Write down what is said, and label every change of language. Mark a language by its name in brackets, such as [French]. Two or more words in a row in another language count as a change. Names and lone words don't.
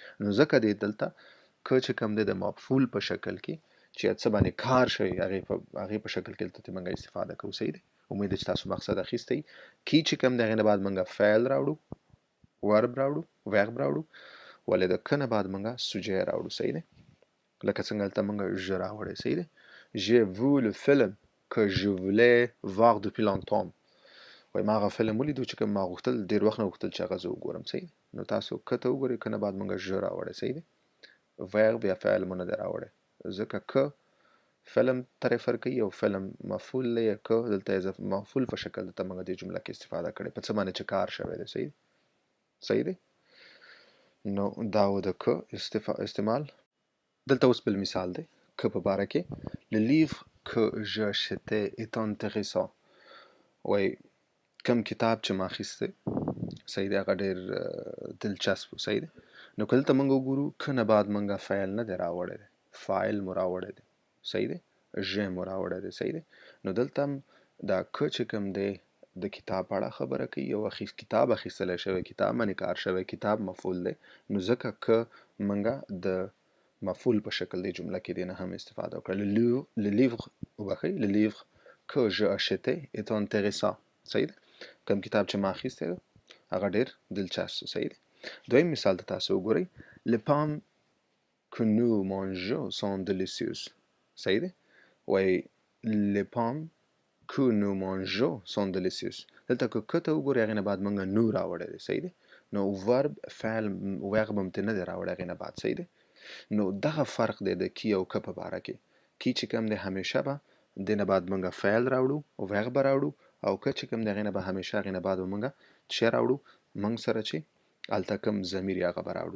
[Pashto] نو ځکه دی دلته که چې کوم دی د مفعول په شکل کې چې څه باندې کار شوی هغې په شکل کې دلته موږ استفاده کوو. صحیح دی. امید چې تاسو مقصد اخیستی. کی چې کوم دی هغې نه بعد موږ فعل راوړو ورب راوړو ویغب راوړو ولې د که نه بعد موږ سوجی راوړو. صحیح دی. لکه څنګه هلته موږ ژه راوړی. صحیح دی. [French] J'ai vu le film que je voulais voir depuis longtemps. [Pashto] وای ما هغه فلم ولیدو چې کوم ما غوښتل ډېر وخت نه غوښتل چې هغه زه وګورم. صحیح دی. نو تاسو که ته وګورئ که نه بعد موږ ژه راوړی. صحیح دی. ویغب یا فعل مو نه دی راوړی ځکه که فلم ته ریفر کوي او فلم مفعول دی که دلته یې مفعول په شکل دلته موږ دې جمله کې استفاده کړې په څه باندې چې کار شوی دی. صحیح دی. صحیح دی. نو دا و د که استعمال. دلته اوس بل مثال دی که په باره کې [French] Le livre que j'ai acheté est intéressant. [Pashto] وای کم کتاب چې ما اخیستی صحیح دی هغه ډېر دلچسپ و. صحیح دی. نو که دلته موږ وګورو که نه بعد موږ فعل نه دی راوړی دی فاعل مو راوړی دی. صحیح دی. ژ مو راوړی دی. صحیح دی. نو دلته هم دا که چې کوم دی د کتاب په اړه خبره کوي یو کتاب اخیستلی شوی کتاب باندې کار شوی کتاب مفعول دی نو ځکه که موږ د مفعول په شکل دی جمله کې دی نه هم استفاده وکړه. [French] Le livre وبخئ Le livre que j'ai acheté est intéressant. [Pashto] صحیح دی. کوم کتاب چې ما اخیستی ده هغه ډېر دلچسپ. صحیح دی. دویم مثال ته تاسو وګورئ [French] Les pommes que nous mangeons sont délicieuses. [Pashto] صحیح دی. [French] وای Les pommes que nous mangeons sont délicieuses. [Pashto] دلته که ته وګورئ هغې نه بعد موږ نو راوړی دی. صحیح دی. نو ورب فعل ویغب هم ترې نه دی راوړی هغې نه بعد. صحیح دی. نو دغه فرق دی د کی او که په باره کې. کی چې کوم دی همیشه به دې نه بعد موږ فعل راوړو ویغب به راوړو او که چې کوم دی هغې نه به همیشه هغې نه بعد به موږ څه راوړو موږ سره چې هلته کوم ضمیر هغه به راوړو.